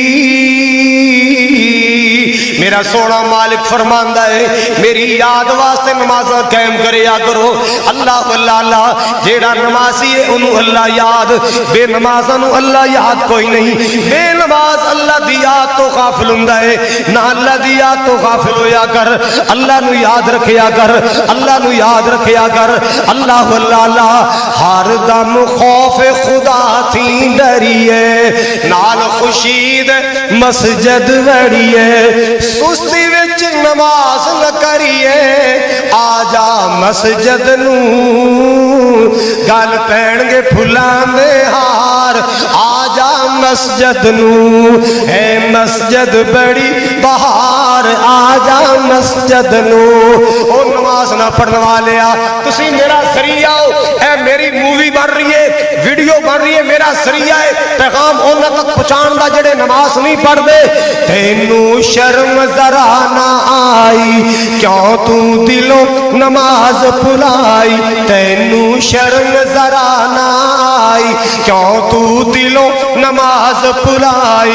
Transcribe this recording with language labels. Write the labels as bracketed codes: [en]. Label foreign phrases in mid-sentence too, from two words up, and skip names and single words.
[pa] میرا سونا مالک فرماندا ہے میری یاد واسطے نماز قائم کریا کرو. اللہ اللہ اللہ جیڑا نمازی ہے انہوں اللہ یاد, بے نمازاں نو اللہ یاد کوئی نہیں. بے نماز اللہ دی یاد تو غافل ہوندا ہے, نہ اللہ دی یاد تو غافل ہویا کر. اللہ نو یاد رکھیا کر, اللہ نو یاد رکھیا کر. اللہ اللہ اللہ ہر دم خوف خدا تھی ڈریے, نال خوشید مسجد وڑیے, سستی وچ نماز نہ کریے, آجا مسجد نو گل پین گے پھلاں دے ہار. آجا مسجد نو اے مسجد بڑی بہار, آجا مسجد نو. او نماز نہ پڑھنے والے آ تسی میرا ذریعہ ہو, اے میری مووی بن رہی ہے, ویڈیو بن رہی ہے, میرا ذریعہ ہے پیغام انہاں تک پہنچان دا جڑے نماز نہیں پڑھ دے. تینو شرم ذرا نہ آئی کیوں تو دلوں نماز بھلائی, تینو شرم ذرا نہ آئی کیوں تو دلوں نماز بھلائی.